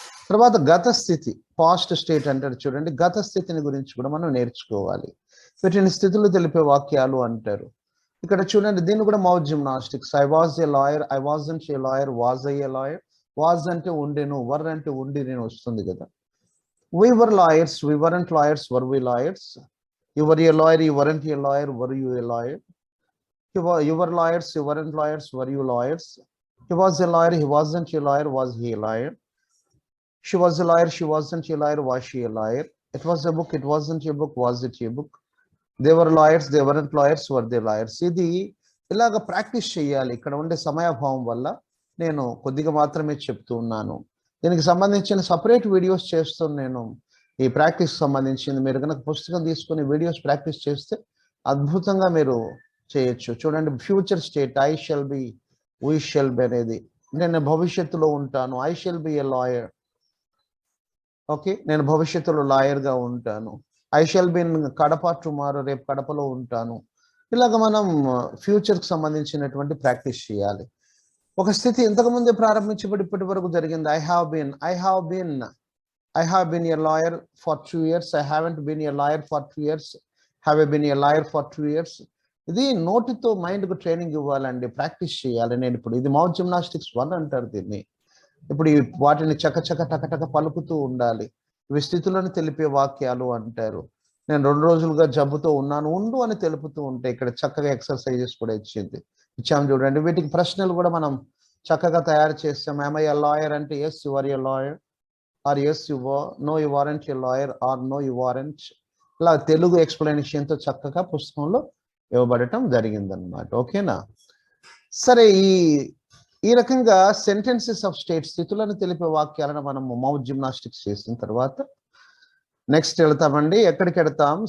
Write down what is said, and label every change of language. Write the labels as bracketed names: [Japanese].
[Telugu] తర్వాత గత స్థితి, పాస్ట్ స్టేట్ అంటారు చూడండి. గత స్థితిని గురించి కూడా మనం నేర్చుకోవాలి. వీటిని స్థితులు తెలిపే వాక్యాలు అంటారు. ఇక్కడ చూడండి, దీన్ని కూడా mouth gymnastics. [English] I was a lawyer, I wasn't a lawyer, was I a lawyer. [Telugu] Was అంటే ఉండెను, వర్ అంటే ఉండి నేను వస్తుంది కదా. [English] We were lawyers, we weren't lawyers, were we lawyers? You were a lawyer, you weren't a lawyer, were you a lawyer? You were lawyers, you weren't lawyers, were you lawyers? He was a lawyer, he wasn't a lawyer, was he a lawyer? She was a lawyer, she wasn't a lawyer, was she a lawyer? It was a book, it wasn't a book, was it a book? They were lawyers, they weren't lawyers, were they lawyers? [Telugu] ఇది ఇలాగ practice చేయాలి. ఇక్కడ ఉండే సమయాభావం వల్ల నేను కొద్దిగా మాత్రమే చెప్తూ ఉన్నాను. దీనికి సంబంధించిన సపరేట్ వీడియోస్ చేస్తాను నేను. ఈ ప్రాక్టీస్ సంబంధించింది మీరు కనుక పుస్తకం తీసుకుని వీడియోస్ ప్రాక్టీస్ చేస్తే అద్భుతంగా మీరు చేయొచ్చు. చూడండి, future state [English] I shall be, we shall be [Telugu] అనేది నేను భవిష్యత్తులో ఉంటాను. [English] I shall be a lawyer. Okay, [Telugu] నేను భవిష్యత్తులో లాయర్గా ఉంటాను. [English] I shall be in Kadapa tomorrow, [Telugu] రేపు కడపలో ఉంటాను. ఇలాగ మనం ఫ్యూచర్కి సంబంధించినటువంటి ప్రాక్టీస్ చేయాలి. ఒక స్థితి ఇంతకుముందే ప్రారంభించబడి ఇప్పటి వరకు జరిగింది. [English] I have been I have been a lawyer for 2 years. I haven't been a lawyer for 2 years. Have I been a lawyer for 2 years? [Telugu] ఇది నోటితో మైండ్కు ట్రైనింగ్ ఇవ్వాలండి, ప్రాక్టీస్ చేయాలి. నేను ఇప్పుడు ఇది మౌత్ జిమ్నాస్టిక్స్ 1 అంటారు దీన్ని. ఇప్పుడు వాటిని చకచక టకటక పలుకుతూ ఉండాలి. ఇవి స్థితులను తెలిపే వాక్యాలు అంటారు. నేను 2 రోజులుగా జబ్బుతో ఉన్నాను, ఉండు అని తెలుపుతూ ఉంటే ఇక్కడ చక్కగా ఎక్సర్సైజెస్ కూడా ఇచ్చాము చూడండి. వీటికి ప్రశ్నలు కూడా మనం చక్కగా తయారు చేస్తాం. [English] am I a lawyer అంటే yes you are a lawyer, or yes you were, no you weren't a lawyer, or no you weren't. [Telugu] ఇలా తెలుగు ఎక్స్ప్లెనేషన్ తో చక్కగా పుస్తకంలో ఇవ్వబడటం జరిగిందన్నమాట. ఓకేనా? సరే, ఈ రకంగా సెంటెన్సెస్ ఆఫ్ స్టేట్, స్థితులను తెలిపే వాక్యాలను మనం మౌత్ జిమ్నాస్టిక్స్ చేసిన తర్వాత నెక్స్ట్ వెళ్తామండి. ఎక్కడికి వెళ్తాం?